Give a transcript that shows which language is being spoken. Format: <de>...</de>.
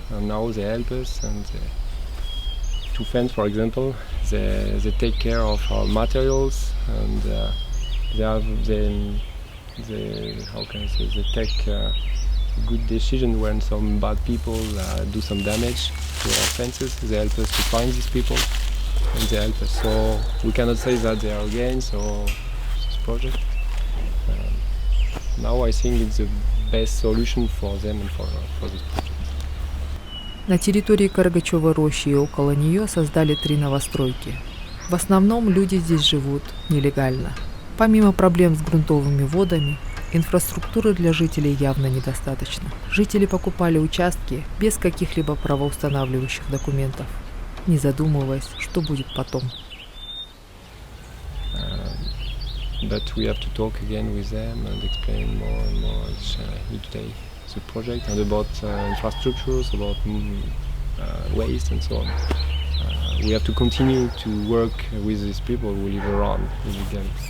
<en>And now they help us, and to fence, for example, they take care of our materials, and they how can I say, they take good decision when some bad people do some damage to our fences. They help us to find these people, and they help us. So we cannot say that they are against or this project. Now I think it's the best solution for them and for this project.</en> <ru>На территории Каргачевой рощи и около нее создали 3 новостройки. В основном люди здесь живут нелегально. Помимо проблем с грунтовыми водами, инфраструктуры для жителей явно недостаточно. Жители покупали участки без каких-либо правоустанавливающих документов, не задумываясь, что будет потом.</ru> <en>But we have to talk again with them and explain more and more each day the project and about infrastructures, about waste and so on. We have to continue to work with these people who live around illegal.</en>